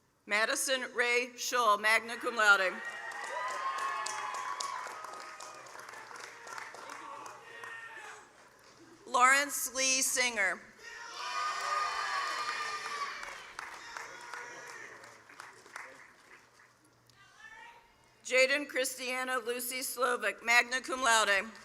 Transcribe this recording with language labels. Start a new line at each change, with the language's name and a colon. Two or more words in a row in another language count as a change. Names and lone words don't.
English: Madison Ray Schull,
Latin: magna cum laude.
English: Lawrence Lee Singer. Jaden Christiana Lucy Slovic,
Latin: magna cum laude.